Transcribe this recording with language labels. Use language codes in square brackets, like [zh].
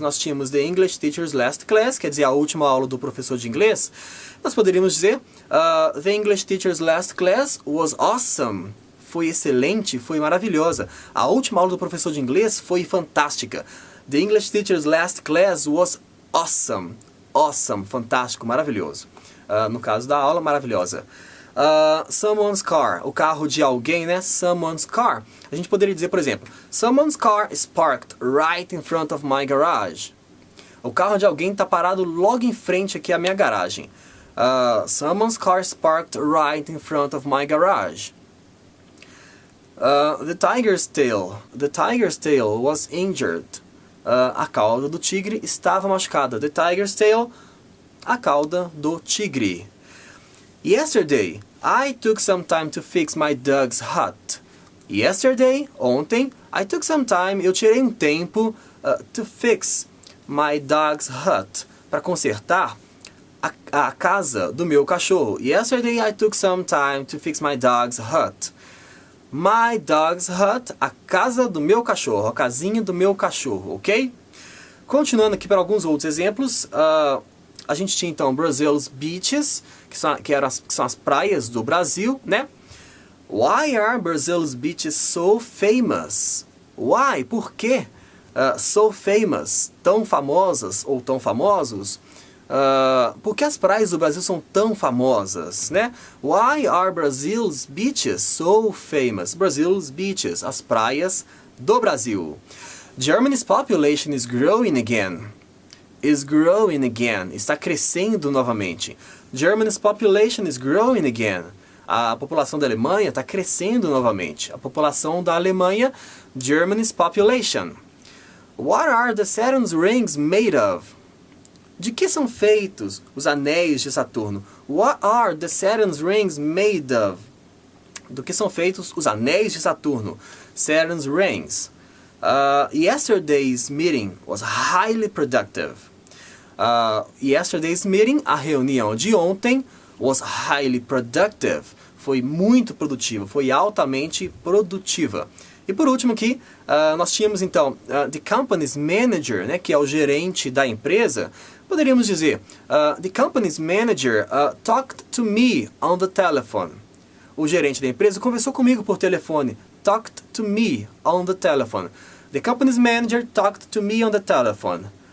[pt] Nós tínhamos [en] the English teacher's last class, [pt] quer dizer, a última aula do professor de inglês. Nós poderíamos dizer [en] the English teacher's last class was awesome. [pt] Foi excelente, foi maravilhosa. A última aula do professor de inglês foi fantástica. [en] The English teacher's last class was awesome. [pt] Awesome, fantástico, maravilhoso. No caso da aula, maravilhosa. [en] Someone's car, [pt] o carro de alguém, né? Someone's car. A gente poderia dizer, por exemplo, [en] Someone's car is parked right in front of my garage. [pt] O carro de alguém está parado logo em frente aqui à minha garagem. [en] Someone's car is parked right in front of my garage. The tiger's tail was injured. [pt] A cauda do tigre estava machucada. [en] The tiger's tail, [pt] a cauda do tigre. [en] Yesterday, I took some time to fix my dog's hut. [pt] Yesterday, ontem, [en] I took some time, [pt] eu tirei um tempo [en] to fix my dog's hut, [pt] para consertar a casa do meu cachorro. [en] Yesterday, I took some time to fix my dog's hut. My dog's hut, [pt] a casa do meu cachorro, a casinha do meu cachorro, ok? Continuando aqui para alguns outros exemplos, a gente tinha então Brazil's beaches, que são as praias do Brasil, né? [en] Why are Brazil's beaches so famous? [pt] Why? Por quê? [en] So famous, [pt] tão famosas ou tão famosos? Por que as praias do Brasil são tão famosas, né? [en] Why are Brazil's beaches so famous? [pt] Brazil's beaches, as praias do Brasil. [en] Germany's population is growing again. Is growing again. [pt] Está crescendo novamente. [en] Germany's population is growing again. [pt] A população da Alemanha está crescendo novamente. A população da Alemanha, [en] Germany's population. What are the Saturn's rings made of? [pt] De que são feitos os anéis de Saturno? [en] What are the Saturn's rings made of? [pt] Do que são feitos os anéis de Saturno? [en] Saturn's rings. Yesterday's meeting was highly productive. Yesterday's meeting, [pt] a reunião de ontem, [en] was highly productive. [pt] Foi muito produtiva, foi altamente produtiva. E por último aqui, nós tínhamos então [en] the company's manager, [pt] né, que é o gerente da empresa. Poderíamos dizer, [en] the company's manager talked to me on the telephone. [pt] O gerente da empresa conversou comigo por telefone. [en] Talked to me on the telephone. The company's manager talked to me on the telephone.